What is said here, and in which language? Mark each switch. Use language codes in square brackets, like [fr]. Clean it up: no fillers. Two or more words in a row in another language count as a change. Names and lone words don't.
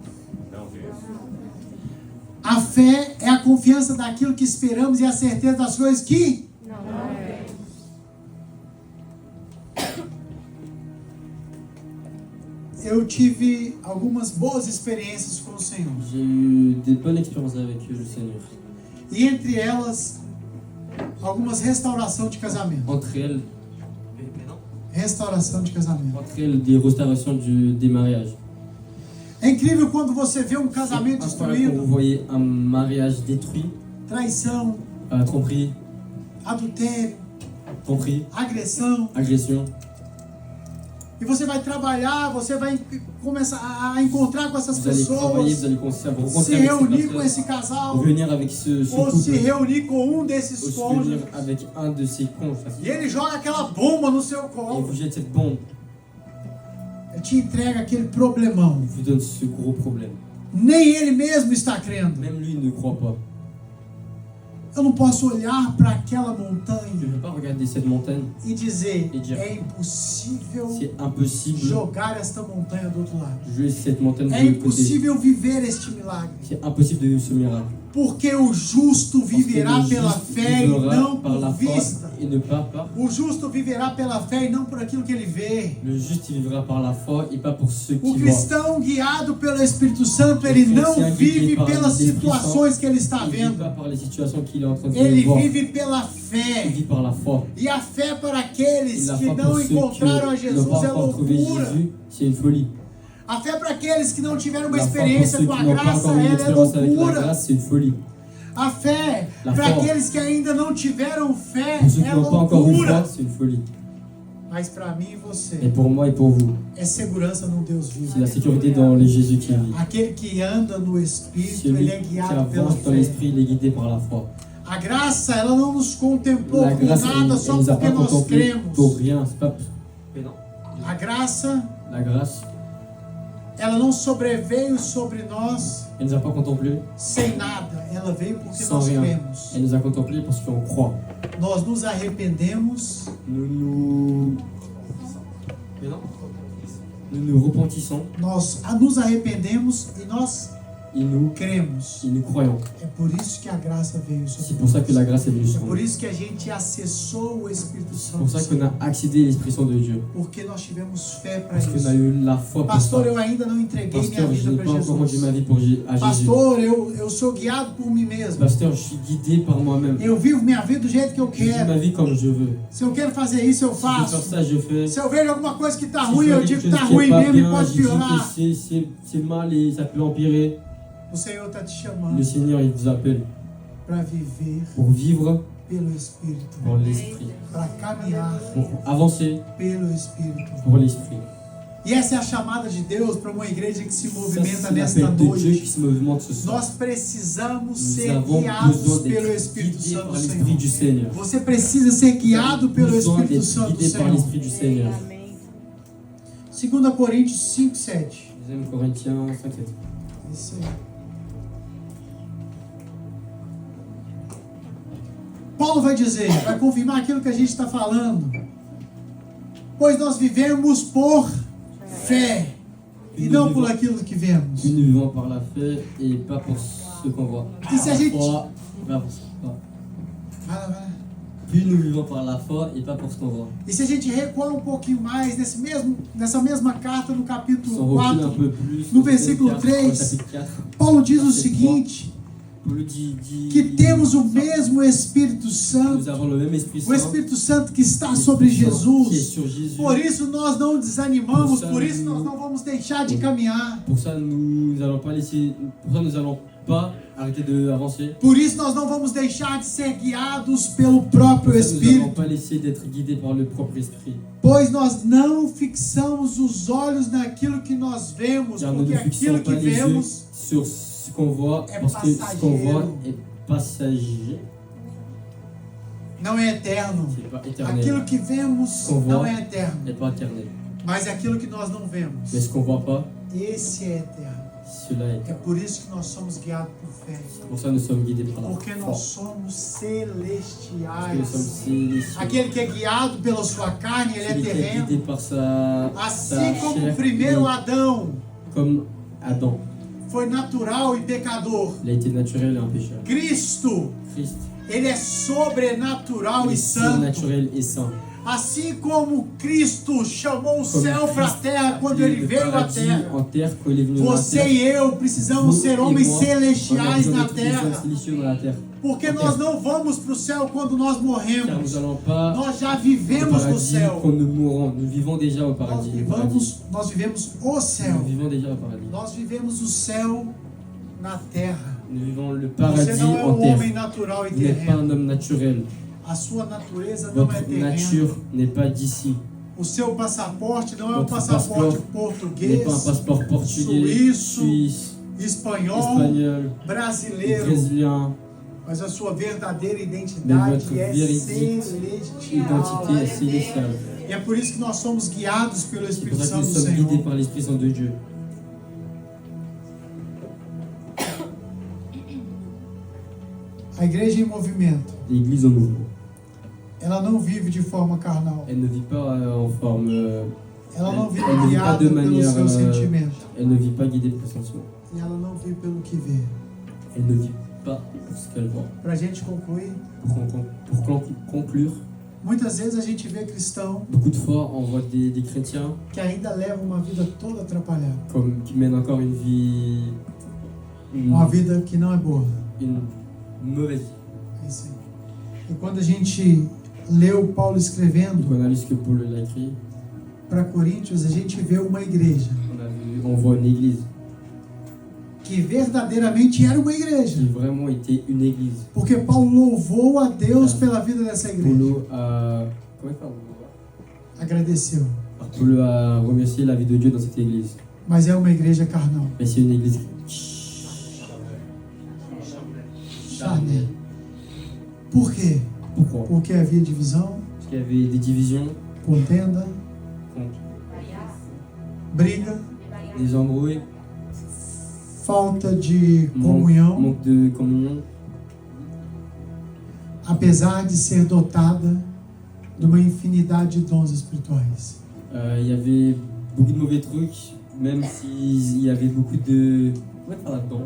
[pt] A fé é a confiança daquilo que esperamos e a certeza das coisas que eu tive algumas boas experiências com o Senhor. [fr] J'ai eu des bonnes expériences avec le Seigneur. [pt] E entre elas, algumas restauração de casamento. Restauração de casamento. [fr] Entre elles des restaurations des mariages. [pt] É incrível quando você vê um [fr] C'est [pt] casamento [fr] incroyable quand vous [pt] destruído, [fr] voyez un mariage détruit, [pt] traição, [fr] tromperie, [pt] adultério, agressão. [fr] agression. [pt] E você vai trabalhar, você vai começar a encontrar com essas [fr] Vous allez travailler, [pt] pessoas, [fr] vous allez commencer à vous [pt] se [fr] rencontrer avec [pt] reunir [fr] ces [pt] com [fr] personnes, [pt] esse casal, [fr] venir avec ce [pt] ou se [fr] couple, [pt] reunir com um desses [fr] ou se [pt] cônjuges, [fr] venir avec un de ses conjoints. [pt] e ele joga aquela bomba no seu [fr] Et [pt] colo, [fr] vous jette cette bombe, [pt] ele te entrega aquele problemão. [fr] il vous donne ce gros problème. [pt] Nem ele mesmo está crendo. [fr] Même lui ne croit pas. [pt] Eu não posso olhar para aquela [fr] Je ne [pt] montanha [fr] peux pas regarder cette montagne. [pt] e dizer, [fr] E dire, [pt] é impossível [fr] C'est impossible [pt] jogar esta montanha do outro lado. [fr] de jouer cette montagne [pt] É [fr] de l'autre côté. [pt] impossível viver este milagre. [fr] C'est impossible de vivre ce miracle. [pt] Porque o justo [fr] Parce que [pt] viverá [fr] le [pt] pela [fr] juste [pt] fé e [fr] vivra [pt] não [fr] par la [pt] por [fr] foi [pt] vista. [fr] et ne pas par. [pt] O justo viverá pela fé e não por aquilo que ele vê. [fr] Le juste il vivra par la foi et pas pour ceux [pt] O [fr] qui voient. [pt] cristão guiado pelo Espírito Santo, ele não [fr] chrétien [pt] vive [fr] guidé par [pt] pelas [fr] l'Esprit [pt] situações que ele está [fr] Il ne vit [pt] vendo. [fr] pas par les situations qu'il est en train de [pt] Ele [fr] voir. [pt] vive pela [fr] Il [pt] fé. [fr] vit par la foi. [pt] E a fé para [fr] Et [pt] aqueles [fr] la [pt] que [fr] foi [pt] não [fr] pour ceux qui [pt] encontraram a [fr] n'ont [pt] Jesus [fr] pas [pt] é [fr] encore trouvé [pt] loucura. [fr] Jésus, c'est une folie. [pt] A fé para aqueles que não tiveram uma [fr] La foi pour [pt] experiência [fr] ceux [pt] com a [fr] qui n'ont pas [pt] graça, [fr] encore eu [pt] ela é [fr] d'expérience avec la [pt] loucura. [fr] grâce, c'est une folie. [pt] A fé [fr] La [pt] para [fr] foi. [pt] aqueles que ainda não tiveram fé [fr] Pour ceux qui [pt] é [fr] n'ont pas encore eu [pt] loucura. [fr] foi, c'est une folie. [pt] Mas para mim e [fr] Et [pt] você, [fr] pour moi et pour vous, [pt] é segurança num Deus vivo. [fr] c'est la sécurité dans les Jésus qui vit. [pt] Aquele que anda no Espírito, [fr] Celui [pt] ele é [fr] qui [pt] guiado pela [fr] avance dans [pt] fé. [fr] l'esprit, il est guidé par la foi. [pt] A graça, ela não nos contemplou [fr] La [pt] por [fr] grâce, [pt] nada [fr] elle [pt] só [fr] nous a [pt] porque [fr] pas [pt] nós [fr] contemplé [pt] cremos. [fr] pour rien. C'est pas... [pt] A graça, [fr] La grâce, [pt] ela não sobreveio sobre nós [fr] elle nous a pas contemplé [pt] sem nada.Ela veio porque [fr] sans [pt] nós [fr] rien. [pt] cremos. [fr] Elle nous a contemplé parce qu'on croit. [pt] Nós nos arrependemos [fr] Nous nous repentissons [pt] nós nos arrependemos e nós [fr] et nous [pt] cremos. [fr] croyons. [pt] É por isso que a graça veio sobre [fr] C'est pour ça que la grâce est venue [pt] É [fr] sur [pt] por [fr] nous. [pt] isso que a gente acessou o Espírito [fr] C'est pour [pt] Santo. [fr] ça qu'on a accédé à l'Esprit Saint de Dieu. [pt] Porque nós tivemos fé para [fr] Parce qu'on a [pt] isso. [fr] eu la foi pour ça. [pt] Pastor, eu ainda não entreguei minha [fr] Pasteur, je [pt] vida [fr] n'ai [pt] para [fr] pas encore rendu [pt] Jesus. [fr] ma vie à Jésus. [pt] Pastor, eu sou guiado por mim mesmo. [fr] Pasteur, je suis guidé par moi-même. [pt] Eu vivo minha vida do jeito que eu [fr] Je vis ma [pt] quero. [fr] vie comme je veux. [pt] Se eu quero fazer isso, eu [fr] Si je veux faire [pt] faço. [fr] ça, je fais. [pt] Se eu vejo alguma coisa que está [fr] Si [pt] ruim, [fr] je [pt] eu [fr] vois [pt] digo [fr] quelque [pt] que [fr] chose [pt] está [fr] qui [pt] ruim [fr] est pas [pt] mesmo e [fr] bien, [pt] pode [fr] je dis [pt] piorar. [fr] que c'est mal et ça peut empirer. [pt] O Senhor está te [fr] Le [pt] chamando [fr] Seigneur, il vous appelle [pt] para viver [fr] pour vivre [pt] pelo Espírito, [fr] dans l'Esprit, [pt] para caminhar [fr] pour avancer [pt] pelo Espírito. [fr] pour l'Esprit. [pt] E essa é a chamada de Deus para uma igreja que se [fr] Ça, [pt] movimenta [fr] c'est [pt] nesta [fr] l'appel de Dieu qui [pt] noite. [fr] se movimente ce soir. [pt] Nós precisamos [fr] Nous [pt] ser [fr] avons [pt] guiados [fr] besoin [pt] pelo [fr] d'être [pt] Espírito [fr] guidés [pt] Santo [fr] par [pt] do [fr] l'Esprit du [pt] Senhor. [fr] Seigneur. [pt] Você precisa ser guiado pelo [fr] Besoin [pt] Espírito [fr] d'être [pt] Santo do [fr] guidé par [pt] Senhor. [fr] l'Esprit du Seigneur. [pt] 2 Coríntios 5, 7. [fr] 2 Corinthiens 5, 7. [pt] Isso aí. Paulo vai dizer, vai confirmar aquilo que a gente está falando. Pois nós vivemos por fé e não por aquilo que vemos. [fr] Puis nous vivons par la fé et pas pour ce qu'on voit. [pt] E se a gente... [fr] Foi, pas pour ce qu'on voit. [pt] Vai lá, vai lá. [fr] Puis nous vivons par la foi et pas pour ce qu'on voit. [pt] E se a gente recuar um pouquinho mais nessa mesma carta, no [fr] Si [pt] capítulo [fr] on recule un [pt] 4, [fr] peu plus, [pt] no [fr] au [pt] versículo 4, 3, [fr] au chapitre 4, [pt] Paulo diz o [fr] verset [pt] seguinte, [fr] Paulo dit [pt] que temos o mesmo Espírito [fr] nous [pt] Santo, [fr] avons le même Esprit [pt] o [fr] Saint, [pt] Espírito Santo que está sobre [fr] qui est [pt] Jesus. [fr] sur Jésus. [pt] Por isso nós não desanimamos, Por por isso isso nós não vamos deixar de caminhar. [fr] Pour ça, nous allons pas laisser, pour ça, nous allons pas arrêter d'avancer. [pt] Por isso nós não vamos deixar de ser guiados pelo próprio [fr] Pour ça, nous allons [pt] Espírito. [fr] pas laisser d'être guidés par le propre Esprit. [pt] Pois nós não fixamos os olhos naquilo que nós vemos, [fr] Car nous [pt] porque [fr] ne fixons [pt] aquilo que [fr] pas les yeux [pt] vemos [fr] sur ce qu'on voit, est parce que ce qu'on voit passager. est passager, [pt] não é eterno. [fr] c'est pas éternel, [pt] Aquilo que vemos [fr] Qu'on [pt] não [fr] voit. [pt] é eterno, [fr] n'est pas éternel. [pt] mas aquilo que nós não [fr] Mais [pt] vemos, [fr] ce qu'on voit pas, [pt] esse é eterno. [fr] cela est. [pt] É por isso que nós somos guiados por fé, [fr] Pour ça, nous sommes guidés par la [pt] porque [fr] foi. [pt] nós somos [fr] Parce que nous [pt] celestiais. [fr] sommes célestiaux. [pt] Aquele que é guiado pela sua carne, ele é [fr] Celui qui est [pt] terreno. [fr] guidé par sa [pt] Assim como [fr] chair, [pt] o primeiro [fr] il est [pt] Adão [fr] comme Adam. [pt] foi natural e pecador, [fr] Il a été naturel et un pécheur. [pt] Cristo, [fr] Christ [pt] ele é sobrenatural [fr] est [pt] e santo. [fr] surnaturel et saint. [pt] Assim como Cristo chamou o [fr] Comme [pt] céu para a [fr] Christ [pt] terra [fr] a [pt] quando [fr] créé [pt] ele [fr] le [pt] veio à [fr] paradis [pt] terra, [fr] en terre quand il est venu dans la [pt] você [fr] terre. [pt] e eu precisamos [fr] Vous [pt] ser [fr] et [pt] homens [fr] moi, on a [pt] celestiais [fr] besoin [pt] na [fr] d'être des [pt] terra, [fr] hommes célestiaux dans la terre. [pt] porque [fr] Na [pt] nós [fr] terre. [pt] não vamos para o céu quando nós [fr] Car nous [pt] morremos. [fr] n'allons pas [pt] Nós já [fr] au [pt] vivemos no [fr] paradis [pt] céu. [fr] quand nous mourrons. Nous vivons déjà au [pt] Nós [fr] paradis. Le [pt] vivemos, [fr] paradis. [pt] nós vivemos o céu. [fr] Nous vivons déjà au paradis. [pt] Nós vivemos o céu na terra. [fr] Nous vivons le [pt] Você [fr] paradis [pt] não é [fr] en [pt] um homem [fr] terre. [pt] natural e [fr] Vous n'êtes pas [pt] terreno. [fr] un homme naturel. [pt] A sua natureza não é [fr] Votre [pt] terrena. [fr] nature n'est pas d'ici. [pt] O seu passaporte não é um [fr] Votre [pt] passaporte [fr] passeport [pt] português, [fr] N'est pas un passeport portugais, [pt] Suíço, [fr] suisse, [pt] espanhol, [fr] espagnol, [pt] brasileiro, [fr] brésilien. [pt] mas a sua verdadeira [fr] Mais [pt] identidade [fr] votre [pt] é [fr] véridique [pt] celestial. [fr] identité est célestiale. [pt] E é por isso que nós somos guiados pelo [fr] C'est pour [pt] Espírito [fr] ça que [pt] Santo [fr] nous [pt] do [fr] sommes guidés [pt] Senhor. [fr] par l'Esprit Saint de Dieu. [pt] A igreja em movimento, [fr] L'Église en mouvement. [pt] ela não vive de forma carnal. [fr] Elle ne vit pas en forme. [pt] Ela não vive [fr] Elle ne vit pas [pt] guiada [fr] de [pt] pelo [fr] manière. [pt] seu sentimento. [fr] Elle ne vit pas guidée par ses sentiments. [pt] E ela não vive pelo que vê. [fr] Elle ne vit pas pour ce qu'elle voit. [pt] Para a gente concluir, [fr] Pour conclure, [pt] muitas vezes a gente vê cristão [fr] beaucoup de fois on voit des chrétiens [pt] que ainda levam uma vida toda atrapalhada. [fr] qui mènent encore une vie. [pt] Uma vida que não é boa. [fr] Une mauvaise vie. [pt] É isso aí. E quando a gente leu Paulo escrevendo [fr] Donc on a lu ce que Paul l'a écrit. [pt] para Coríntios, a gente vê uma igreja [fr] On voit une église [pt] que verdadeiramente era uma igreja. [fr] qui vraiment était une église. [pt] Porque Paulo louvou a Deus pela vida dessa igreja. [fr] Paulo a. Comment il parle? [pt] Agradeceu. [fr] Alors, Paulo a remercié la vie de Dieu dans cette église. [pt] Mas é uma igreja carnal. [fr] Mais c'est une église Charnel. [pt] Por quê? [fr] Pourquoi? [pt] Porque havia divisão, [fr] Parce qu'il y avait des divisions, [pt] contenda, briga, [fr] des embrouilles, [pt] falta de [fr] manque, [pt] comunhão, [fr] manque de communion. [pt] apesar de ser dotada de uma infinidade de dons espirituais. [fr] Il y avait beaucoup de mauvais trucs, même s'il y avait beaucoup de. Comment on parle là-dedans?